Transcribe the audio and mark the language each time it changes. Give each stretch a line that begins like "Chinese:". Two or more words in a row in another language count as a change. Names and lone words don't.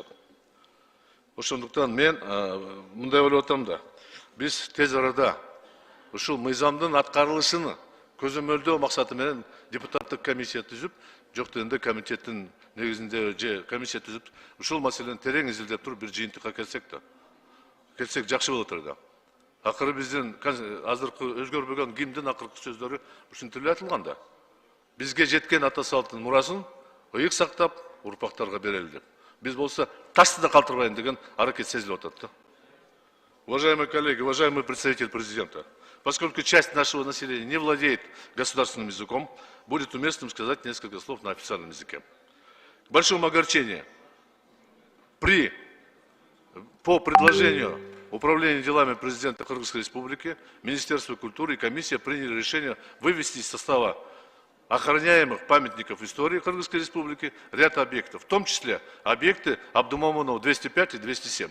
Kyrgyz: Ошондуктан мен мындай ойлоп атам да, биз тез арада ушул мыйзамдын аткарылышын көзөмөлдөө максаты менен депутаттык комиссия түзүп, жок дегенде комитеттин негизинде же комиссия түзүп, ушул маселени терең изилдеп туруп бир жыйынтыкка келсек жакшы болот эле да. Акыры биздин азыркы өзгөрбөгөн гимндин акыркы сөздөрү ушинтип айтылган да. Бизге жеткен ата салттын мурасын ыйык сактап, урпактарга берели деп. Биз болсо ташты да калтырбайын деген аракет сезилип атат да.
Russian: Уважаемые коллеги, уважаемый представитель президента, поскольку часть нашего населения не владеет государственным языком, будет уместным сказать несколько слов на официальном языке. К большому огорчению, по предложению Управления делами президента Кыргызской республики, Министерство культуры и комиссия приняли решение вывести из состава охраняемых памятников истории Кыргызской республики ряд объектов, в том числе объекты Абдумомонова 205 и 207.